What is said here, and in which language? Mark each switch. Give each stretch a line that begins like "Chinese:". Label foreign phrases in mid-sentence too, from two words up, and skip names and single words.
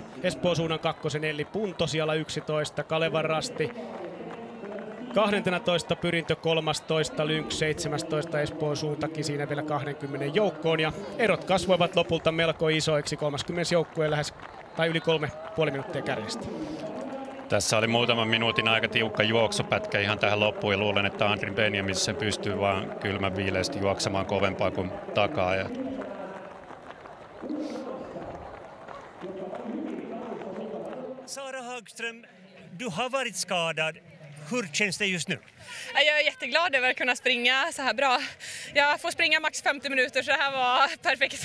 Finnish: Espoon suunnan kakkosen Elli Punto siellä 11, Kalevan Rasti 12, Pyrintö 13, Lynx 17, Espoon suuntakin siinä vielä 20 joukkoon ja erot kasvoivat lopulta melko isoiksi, 30 joukkueen lähes tai yli 3,5 minuuttia kärjestä. Tässä oli muutaman minuutin aika tiukka juoksupätkä ihan tähän loppuun ja luulen, että Henri Benjaminsen pystyy vaan kylmän viileästi juoksemaan kovempaa kuin takaa.
Swedish: Sara Hagström, du har varit skadad. Hur känns det just nu? Jag är jätteglad över att kunna springa så här bra. Jag får springa max 50 minuter så det här var perfekt.